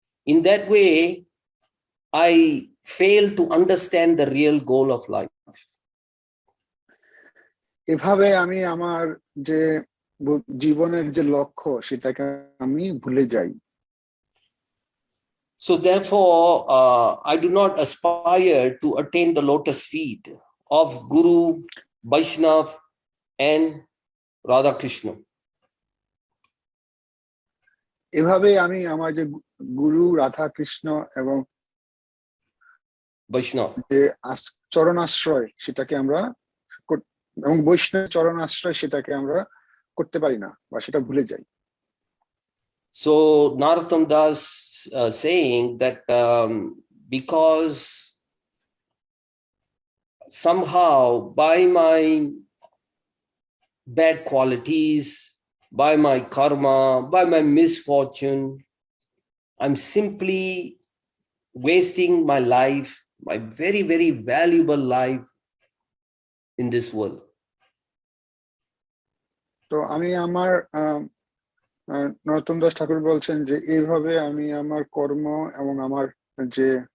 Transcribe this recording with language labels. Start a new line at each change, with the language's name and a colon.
English: In that way, I fail to understand the real goal of life.
Bangla: এভাবে আমি আমার যে জীবনের যে লক্ষ্য সেটাকে আমি ভুলে যাই।
English: So therefore, I do not aspire to attain the lotus feet of Guru, Vaishnava, and Radha Krishna.
Bangla: এভাবে আমি আমার যে গুরু, রাধা কৃষ্ণ এবং Vaishnava. যে চরণাশ্রয় সেটাকে আমরা এবং বৈষ্ণব চরণাশ্রয় সেটাকে আমরা করতে পারি না বা সেটা ভুলে যাই।
English: So Narottam Das saying that because somehow by my bad qualities, by my karma, by my misfortune, I'm simply wasting my life, my very, very valuable life in this world.
Bangla: তো আমি আমার নরোত্তম দাস ঠাকুর বলছেন যে এইভাবে আমি আমার কর্ম এবং আমার যে